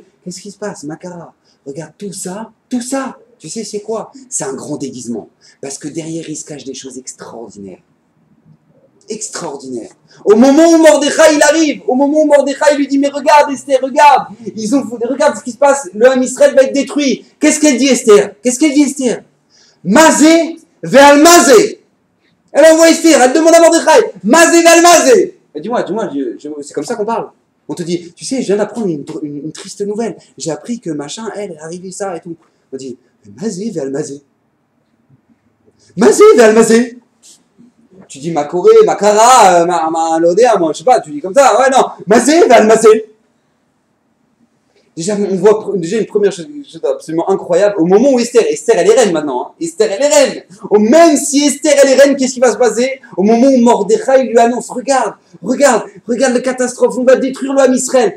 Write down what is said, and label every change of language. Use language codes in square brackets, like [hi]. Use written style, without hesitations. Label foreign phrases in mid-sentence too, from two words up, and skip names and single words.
[fr] Qu'est-ce qui se passe, Makara? Regarde tout ça, tu sais, c'est quoi? C'est un grand déguisement. Parce que derrière, il se cache des choses extraordinaires. Extraordinaire. Au moment où Mordechai il arrive, au moment où Mordechai lui dit mais regarde Esther, regarde, regarde ce qui se passe, le [he] עם ישראל [fr] va être détruit. Qu'est-ce qu'elle dit Esther? [he] מה זה ועל מה זה. [fr] Elle envoie Esther, elle demande à Mordechai, [he] מה זה ועל מה זה. [fr] Dis-moi, c'est comme ça qu'on parle. On te dit, tu sais, je viens d'apprendre une triste nouvelle. J'ai appris que machin, elle est arrivée ça et tout. On dit, [he] מה זה ועל מה זה מה זה ועל מה זה. [fr] Tu dis Makoré, Makara, Lodéa, moi je sais pas, tu dis comme ça, ouais non, [he] מה זה ועל מה זה. [fr] Déjà, on voit une première chose absolument incroyable, au moment où Esther elle est reine maintenant, hein. Esther elle est reine. Même si Esther elle est reine, qu'est-ce qui va se passer? Au moment où Mordechai lui annonce, regarde la catastrophe, on va détruire le [he] עם ישראל.